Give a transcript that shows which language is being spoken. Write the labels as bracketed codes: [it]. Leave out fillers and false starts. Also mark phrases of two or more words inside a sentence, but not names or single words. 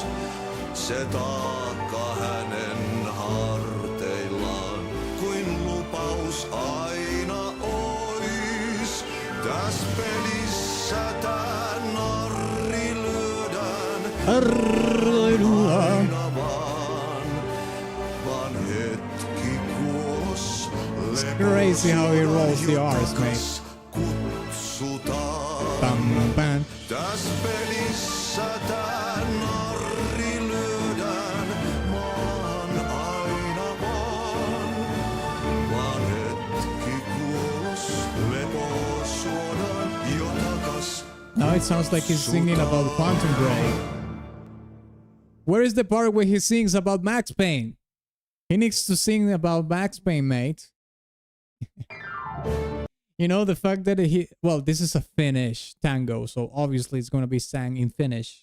[fi] Se taakka hänen harteillaan kuin lupaus aina ois. Täs pelissä tää narri lyödään aina vaan hetki kuolos. [en] It's crazy how he rolls the R's, mate. [fi] Kutsutaan. Bam, bam. Täs pelissä tää narri lyödään maan aina vaan hetki kuolos, lepo suodaan jo takas. [en] Now it sounds like he's singing about Quantum Break. Where is the part where he sings about Max Payne? He needs to sing about Max Payne, mate. You know, the fact that well, this is a Finnish tango, so obviously it's going to be sang in Finnish.